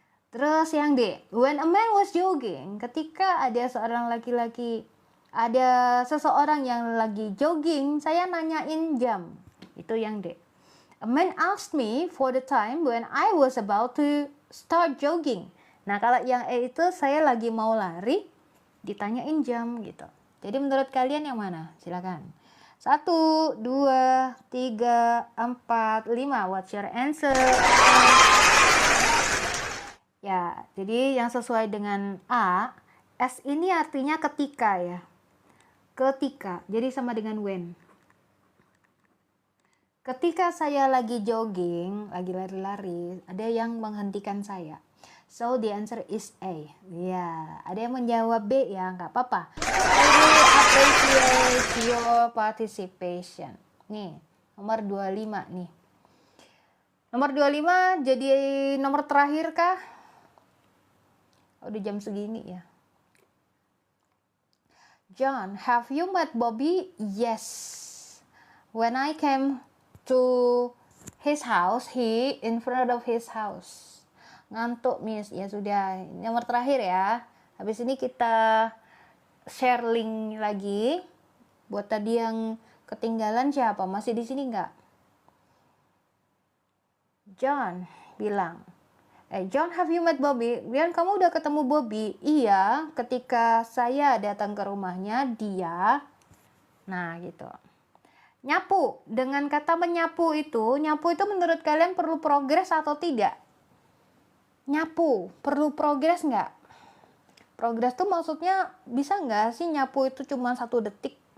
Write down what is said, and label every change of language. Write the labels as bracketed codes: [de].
[id] Terus yang D, [en] when a man was jogging, [id] ketika ada seorang laki-laki, ada seseorang yang lagi jogging, saya nanyain jam. Itu yang D. [en] A man asked me for the time when I was about to start jogging. [id] Nah, kalau yang E itu saya lagi mau lari, ditanyain jam gitu. Jadi menurut kalian yang mana? Silakan. 1, 2, 3, 4, 5. [en] What's your answer? [id] Ya, jadi yang sesuai dengan A, S ini artinya ketika ya. Ketika, jadi sama dengan when. Ketika saya lagi jogging, lagi lari-lari, ada yang menghentikan saya. [en] So the answer is A. [id] Ya, ada yang menjawab B ya, nggak apa-apa. [en] I really appreciate your participation. [id] Nih, nomor 25 nih. Nomor 25 jadi nomor terakhir kah? Udah jam segini ya. [en] John, have you met Bobby? Yes. When I came to his house, he in front of his house. [id] Ngantuk miss, ya sudah, nomor terakhir ya. Habis ini kita share link lagi. Buat tadi yang ketinggalan siapa? Masih di sini nggak? John bilang, [en] John, have you met Bobby? [id] Bian, kamu udah ketemu Bobby? Iya, ketika saya datang ke rumahnya, dia, nah gitu. Nyapu, dengan kata nyapu itu menurut kalian perlu progres atau tidak? Nyapu, perlu progres nggak? Progres tuh maksudnya bisa nggak sih nyapu itu cuma 1 detik?